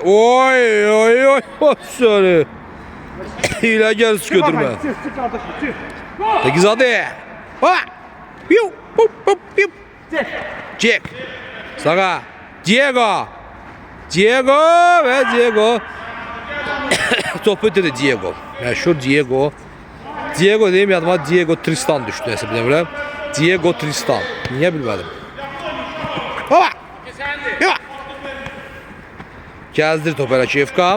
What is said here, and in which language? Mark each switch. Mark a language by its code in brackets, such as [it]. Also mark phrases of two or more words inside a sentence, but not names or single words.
[tr] Oy. Sorry. Hile gel götürme. Tagizade. Ha! Piu! Hop hop piu! Jack. Sağa. Diego. Diego ve Diego. [az] Topu itirdi Diego. Məşhur Diego. Diego deyim yadıma Diego Tristan düşdü nəsə bilmirəm. Diego Tristan. Niyə bilmədim? Hava! Yox! Gəzdir topu hələ Kiyevka.